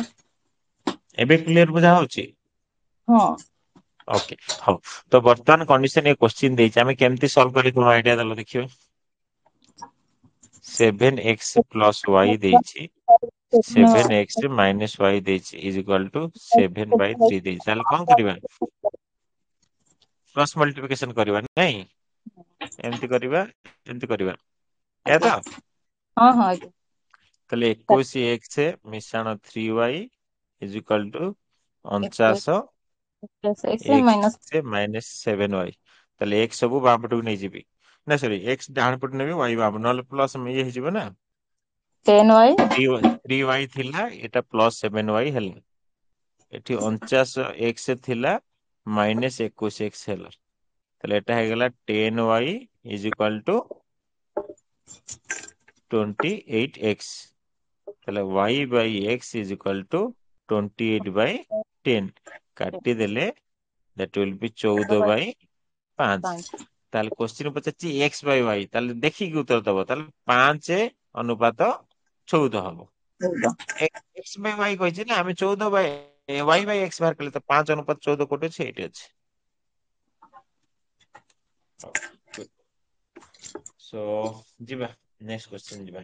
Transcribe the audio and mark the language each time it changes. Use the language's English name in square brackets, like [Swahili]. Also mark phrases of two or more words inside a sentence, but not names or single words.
[Odia] ଏବେ କ୍ଲିୟର ବୁଝା ହଉଛି? ହଁ ଓକେ ହଉ, ତ ବର୍ତ୍ତମାନ କଣ୍ଡିସନ ଏ କ୍ୱେଶ୍ଚିନ୍ ଦେଇଛି, ଆମେ କେମିତି ସଲ୍ଭ କରି ତୁମ ଆଇଡିଆ ଦେଲ ଦେଖିବା। 7x [English] plus y [Odia] ଦେଇଛି, 7x [English] minus y [Odia] ଦେଇଛି [English] is equal to [Odia] 7/3 ଦେଇଛି। ତାହେଲେ କଣ କରିବା? [English] cross multiplication [Odia] କରିବା, ନାଇଁ? ଏମିତି କରିବା, ଏମିତି କରିବା, ଏୟା ତ? ହଁ ହଁ ଆଜ୍ଞା। ତାହେଲେ 21x ମିଶାଣ 3y [English] is equal to 49 x minus 7y। [Odia] ତାହେଲେ x ସବୁ ବାମ ପଟକୁ ନେଇଯିବି, ନା ସରି x ଡାହାଣ ପଟକୁ ନେବି, y ବାମ, ନହେଲେ ପ୍ଲସ୍ ଇଏ ହେଇଯିବ ନା। 10y 3y ଥିଲା, ଏଟା ପ୍ଲସ୍ 7y ହେଲା। ଏଠି 49x ଥିଲା, ମାଇନସ୍ 21x ହେଲା। ତାହେଲେ ଏଟା ହେଇଗଲା [English] 10y is equal to 28x। [Odia] ତାହେଲେ [English] y by x is equal to 28/10। [Odia] କାଟିଦେଲେ [English] that will be 14/5। [Odia] 5 ତାହେଲେ କ୍ୱେଶ୍ଚିନ୍ ପଚାରିଛି [English] x by y, [Odia] ତାହେଲେ ଦେଖିକି ଉତ୍ତର ଦବ। ତାହେଲେ 5:14 ହବ। [English] x by y [Odia] କହିଛି ନା, ଆମେ 14 [English] y by x [Odia] ବାହାର କଲେ, ତ 5:14 କୋଉଠି ଅଛି? ଏଇଠି ଅଛି। ସୋ ଯିବା [English] next question [Odia] ଯିବା।